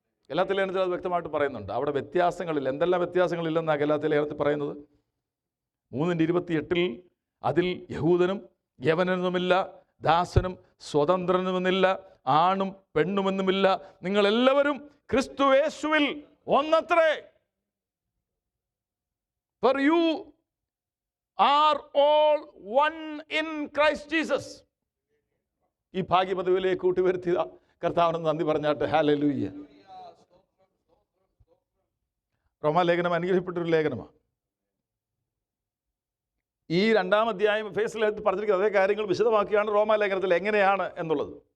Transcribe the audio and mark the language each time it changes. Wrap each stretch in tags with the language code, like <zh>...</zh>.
<ml>ഗലാത്യ ലേഖനത്തിൽ അത് വ്യക്തമായിട്ട് പറയുന്നുണ്ട്. അവിടെ വ്യത്യാസങ്ങളില്ല. എന്തെല്ലാം വ്യത്യാസങ്ങളില്ലെന്നാണ് ഗലാത്യ ലേഖനത്തിൽ പറയുന്നത്. 3:28 അതിൽ യഹൂദനും യവനനുമില്ല, ദാസനും സ്വതന്ത്രനുമെന്നില്ല, ആണും പെണ്ണുമെന്നുമില്ല, നിങ്ങളെല്ലാവരും ക്രിസ്തുയേശുവിൽ ഒന്നത്രേ.</ml> <en>For you are all one in Christ Jesus.</en> <ml>ഈ ഭാഗ്യപദവിയിലേക്ക് കൂട്ടിവരുത്തിയ കർത്താവിന് നന്ദി പറഞ്ഞാട്ടെ. ഹല്ലേലൂയ. റോമാലേഖനം അനുഗ്രഹിക്കപ്പെട്ടൊരു ലേഖനമാണ്. ഈ 2-ാം അധ്യായം എഫേസ്യർ പറഞ്ഞിരിക്കുന്ന അതേ കാര്യങ്ങൾ വിശദമാക്കിയാണ് റോമാലേഖനത്തിൽ എങ്ങനെയാണ് എന്നുള്ളത്.</ml>